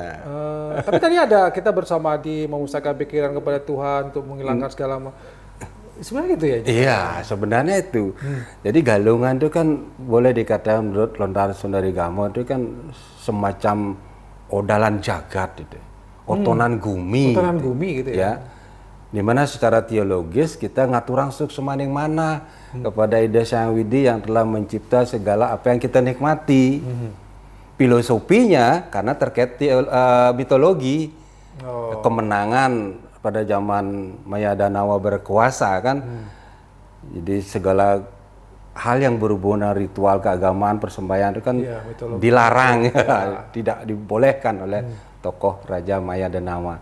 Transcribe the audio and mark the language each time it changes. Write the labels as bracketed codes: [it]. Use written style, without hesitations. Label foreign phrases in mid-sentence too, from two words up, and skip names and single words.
[id] Tapi tadi ada kita bersama di memusatkan pikiran kepada Tuhan untuk menghilangkan segala sebenarnya gitu ya? Iya, sebenarnya itu. Jadi Galungan itu kan boleh dikatakan menurut lontar Sundari Gamo itu kan semacam odalan jagat itu. [ban] Otonan gumi. Otonan gumi [id] gitu ya. Dimana secara teologis kita [ban] ngaturang suk semaning mana [id] kepada Ida Sang Widi yang telah mencipta segala apa yang kita nikmati. Filosofinya karena terkait mitologi, kemenangan pada zaman Maya Danawa berkuasa kan. Jadi segala hal yang berhubungan dengan ritual keagamaan, persembahyaan itu kan dilarang, tidak dibolehkan oleh tokoh Raja Maya Danawa.